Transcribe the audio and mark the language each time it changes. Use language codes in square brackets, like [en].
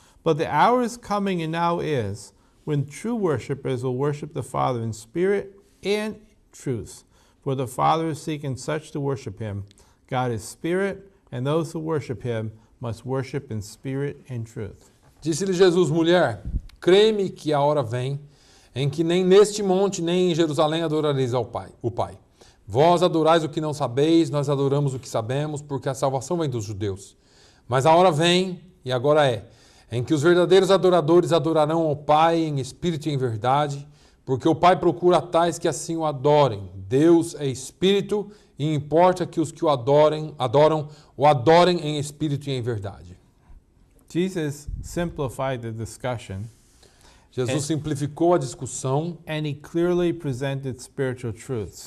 [en] But the hour is coming and now is when true worshipers will worship the Father in spirit and truth. For the Father is seeking such to worship him. God is spirit, and those who worship him must worship in spirit and truth." [pt] Disse-lhe Jesus, mulher, crê-me que a hora vem em que nem neste monte nem em Jerusalém adorareis o Pai. Vós adorais o que não sabeis, nós adoramos o que sabemos, porque a salvação vem dos judeus. Mas a hora vem, e agora é, em que os verdadeiros adoradores adorarão ao Pai em espírito e em verdade, porque o Pai procura tais que assim o adorem. Deus é espírito e importa que os que o adoram o adorem em espírito e em verdade. [en] Jesus simplified the discussion, [pt] Jesus simplificou a discussão [en] and he clearly presented spiritual truths.